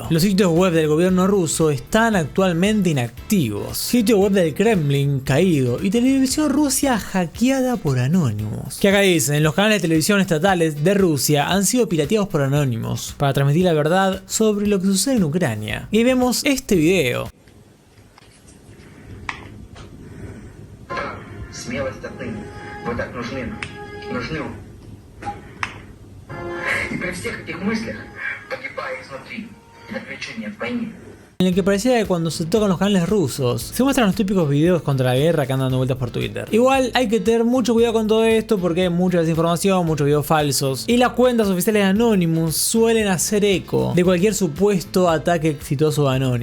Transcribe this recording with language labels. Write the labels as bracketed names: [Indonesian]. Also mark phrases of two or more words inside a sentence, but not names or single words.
[Spanish] Los sitios web del gobierno ruso están actualmente inactivos. Sitio web del Kremlin caído y televisión Rusia hackeada por Anonymous. Que acá dicen, los canales de televisión estatales de Rusia han sido pirateados por Anonymous para transmitir la verdad sobre lo que sucede en Ucrania. Y vemos este video. [Russian] Смелость отныне. Вы так нужны. И при всех этих мыслях, погибая изнутри, отвлечение от войны. [Spanish] En el que parecía que cuando se tocan los canales rusos se muestran los típicos videos contra la guerra que andan dando vueltas por Twitter. Igual hay que tener mucho cuidado con todo esto porque hay mucha desinformación, muchos videos falsos y las cuentas oficiales de Anonymous suelen hacer eco de cualquier supuesto ataque exitoso de Anonymous.